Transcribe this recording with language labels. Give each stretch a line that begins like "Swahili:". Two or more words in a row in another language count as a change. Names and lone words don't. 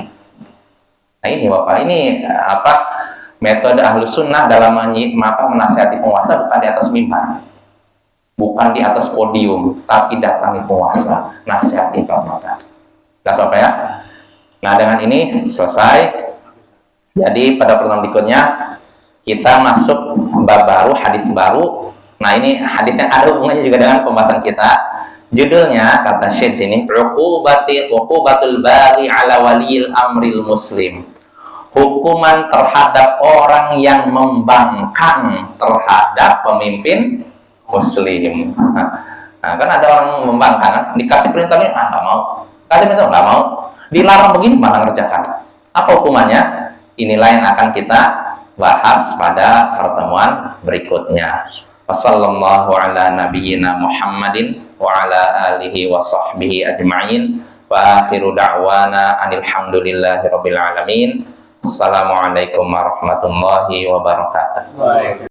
Indonesian: Nah, ini Bapak, ini metode Ahlus Sunnah dalam menasihati penguasa bukan di atas mimbar, bukan di atas podium, tapi datangi penguasa, nasihati 4 mata. Nah, sampai ya. Nah, dengan ini selesai. Jadi pada pertemuan berikutnya kita masuk bab baru, hadis baru. Nah, ini hadisnya ada hubungannya juga dengan pembahasan kita. Judulnya kata Syekh sini,
Arabic: عقوبة البغي على ولي الأمر المسلم.
Indonesian: Hukuman terhadap orang yang membangkang terhadap pemimpin muslim. Nah, kan ada orang membangkang, kan? Dikasih perintah ini, nggak mau. Kasih perintah nggak mau. Dilarang begini, malah ngerjakan. Apa hukumannya? Inilah yang akan kita bahas pada pertemuan berikutnya.
Arabic: وصلى الله على نبينا محمد وعلى آله وصحبه أجمعين. وآخر دعوانا أن الحمد لله رب العالمين. السلام عليكم ورحمة الله وبركاته.